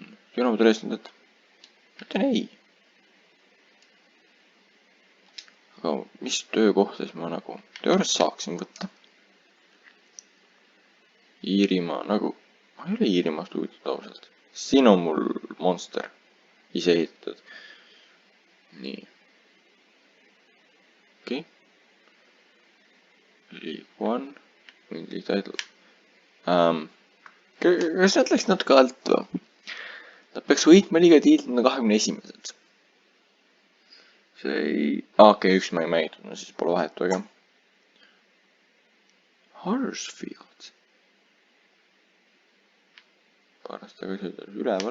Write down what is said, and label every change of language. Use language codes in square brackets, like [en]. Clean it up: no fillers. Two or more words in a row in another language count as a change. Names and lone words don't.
[et] Dynamo Dresden, et ütlen ei. Aga mis töökohtades ma nagu teoorias saaksin võtta? Iirimaa, nagu, ma ei ole Iirimaast huvitatud ausalt. Siin on mul Monster ise ehitatud. Nii. Okei. League One. Mingi title. Kas nad läks natuke alt või? Nad peaks võitma liiga tiitlina 21. See ei... okei, üks mäng mängitud, no siis pole vahetu, ega. Huddersfield. Paar aastat tagasi oli üleval.